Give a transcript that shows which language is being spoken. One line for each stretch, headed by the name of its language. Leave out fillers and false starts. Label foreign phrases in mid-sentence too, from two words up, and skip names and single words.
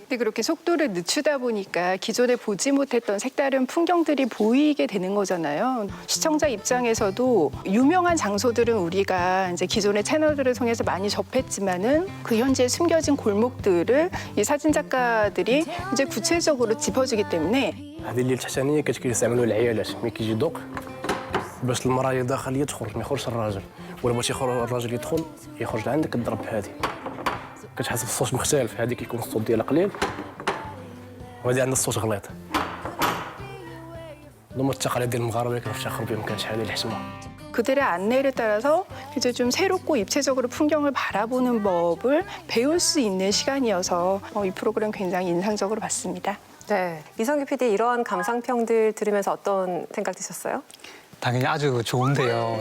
Korean: 근데 그렇게 속도를 늦추다 보니까 기존에 보지 못했던 색다른 풍경들이 보이게 되는 거잖아요. 시청자 입장에서도 유명한 장소들은 우리가 이제 기존의 채널들을 통해서 많이 접했지만은 그 현지에 숨겨진 골목들을 이 사진 작가들이 이제 구체적으로 짚어주기 때문에
Arabic: هذه اللي التحتانيه كتكون يستعملوا العيالات ملي كيجي دوق باش المراه اللي داخل يدخل ما يخرجش الراجل ولا بغيتي الراجل يدخل يخرج عندك كضرب بهذه كتحس بالصوت مختلف هذه كيكون الصوت ديالها قليل وهذه عندها الصوت غليظ ضمن التقاليد المغاربه كنفتخر بهم كنشهد الحسبه.
Korean: 그들의 안내를 따라서 이제 좀 새롭고 입체적으로 풍경을 바라보는 법을 배울 수 있는 시간이어서 이 프로그램 굉장히 인상적으로 봤습니다. 네. 이성규 PD 이러한 감상평들 들으면서 어떤 생각 드셨어요? 당연히 아주 좋은데요.